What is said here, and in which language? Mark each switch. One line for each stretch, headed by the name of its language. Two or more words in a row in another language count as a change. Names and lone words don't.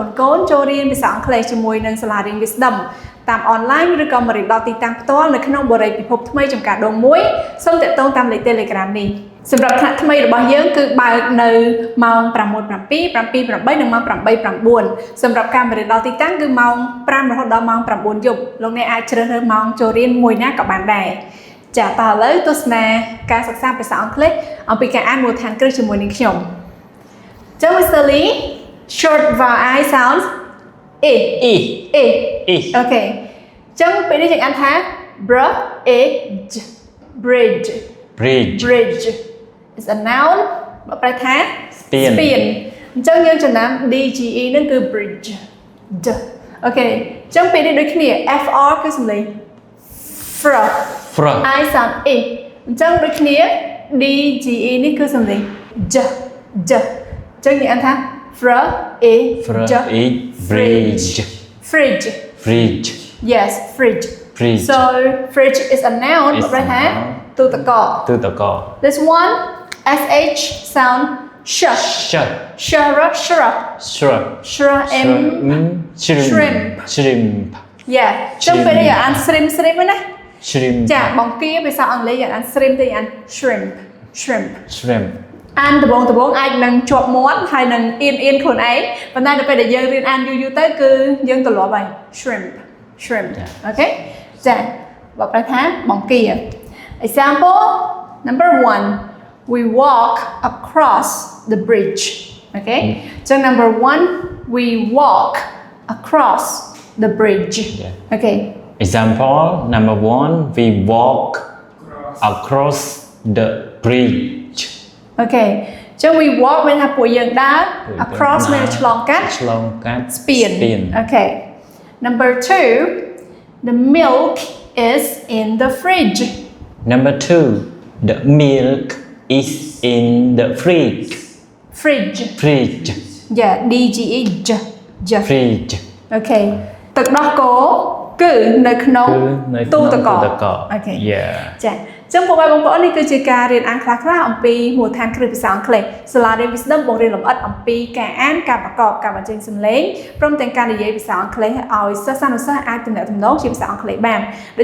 Khmer: នចូលរៀនភាសាអង់គ្លេសជាមួយនឹងសាលារៀន Wisdom តាមអនឡាញឬក៏មករៀនដល់ទីតាំងផ្ទាល់នៅក្នុងបរិយាពិភពថ្មីចំការដងមួយសូមតាក់ទងតាមលេខ Telegram នេះសម្រាប់ថ្នាក់ថ្មីរបស់យើងគឺបើកនៅម៉ោង 6:07 7:08 និងម៉ោង 8:09 សម្រាប់ការមករៀនដល់ទីតាំងគឺម៉ោង 5 រហូតដល់ម៉ោង 9 យប់លោកអ្នកអាចជ្រើសរើសម៉ោងចូលរៀនមួយណាក៏បានដែរចាតើឥឡូវទស្សនាការសិក្សាភាសាអង់គ្លេសអំពីការអានមូលដ្ឋានគ្រឹះជាមួយនឹងខ្ញុំចឹង Mr.
English: Lee short vowel I sounds e okay
Khmer: ចឹងពេលនេះយើងអានថា
English: bridge bridge bridge is a noun
Khmer: បើប្រែថាស្ពានអញ្ចឹងយើងចំណាំ DGE នឹងគឺ bridgeអូខេអញ្ចឹងពេលនេះដូចគ្នា FR គឺសំឡេង
English: fr I sound e
Khmer: អញ្ចឹងដូចគ្នា DGE នេះគឺសំឡេង j អញ្ចឹងយើងអានថា
English: fridge yes fridge so fridge is a noun
Khmer: បើប្រែថាទូទឹកកក
English: this one sh sound shrimp yeah ចឹង
Khmer: ពេលនេះអាន shrimp ណា ចាបង្គាភាសាអង់គ្លេសយើងអាន shrimp ទៅអាន shrimp អាន ដបងអាចនឹងជាប់មាត់ហើយនឹងអៀនខ្លួនឯងប៉ុន្តែដល់ពេលដែលយើងរៀនអានយូរទៅគឺយើងទម្លាប់ហើយ shrimp អូខេចាបើប្រែថាបង្គា
English: example number 1 we walk across the bridge okay
Khmer: ចឹង
English: number 1 we walk across the bridge okay example number 1 we walk across the bridge okay ចឹង we walk
Khmer: មានថាពួកយើងដើរ
English: across
Khmer: មានឆ្លងកាត់ស្ពាន
English: okay number 2 the milk is in the fridge number 2 the milk is in the fridge yeah DGE fridge
Khmer: okay ទឹកដោះគោគឺនៅក្នុងទូទឹកកកអូខេចាចឹងបងប្អូននេះគឺជាការរៀនអានខ្លះៗអំពីមូលដ្ឋានគ្រឹះភាសាអង់គ្លេសសាលារៀន Wisdom បង្រៀនលម្អិតអំពីការ អានការប្រកបការបញ្ចេញសំឡេងព្រមទាំងការនិយាយភាសាអង់គ្លេសឲ្យសិស្សានុសិស្សអាចទំនាក់ទំនងជាភាសាអង់គ្លេសបានដូ